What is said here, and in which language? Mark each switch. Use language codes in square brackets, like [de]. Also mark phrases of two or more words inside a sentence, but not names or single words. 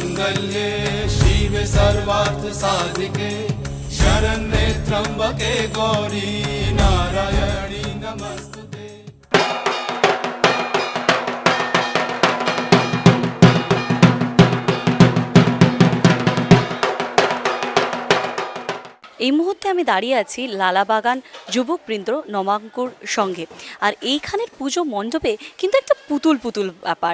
[sa] कौसल्ये शिवे सर्वार्थ साधिके शरण्ये त्र्यंबके गौरी नारायणी नमस्तुते। [bn] এই মুহূর্তে আমি দাঁড়িয়ে আছি লালাবাগান যুবকবৃন্দ নবাঙ্কুর সঙ্গে। আর এইখানের পুজো মণ্ডপে কিন্তু একটা পুতুল পুতুল ব্যাপার।